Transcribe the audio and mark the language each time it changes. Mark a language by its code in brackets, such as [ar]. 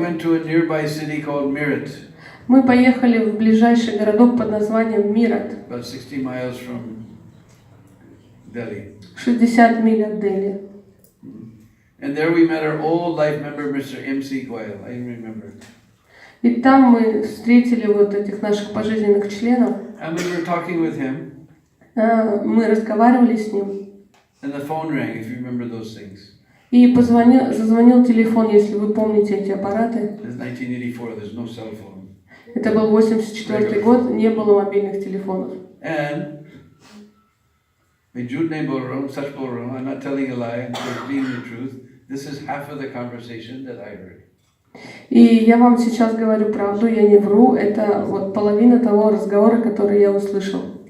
[en] went to a nearby city called Meerut, [ru] Мы поехали в ближайший городок под названием Мират, [en] about 60 miles from Delhi. [ru] 60 миль от Дели. [en] And there we met our old life member, Mr. M.C. Goyal. I remember. [ru] И там мы встретили вот этих наших пожизненных членов. [en] And we were talking with him. [ru] Мы разговаривали с ним. [en] And the phone rang, if you remember those things. [ru] И зазвонил телефон, если вы помните эти аппараты. [en] It's 1984, there's no cell phone. [ru] Это был 84 год, не было мобильных телефонов. [en] And I'm not telling a lie, I'm just being the truth. This is half of the conversation that I heard. [ru] И я вам сейчас говорю правду, я не вру, это вот половина того разговора, который я услышал.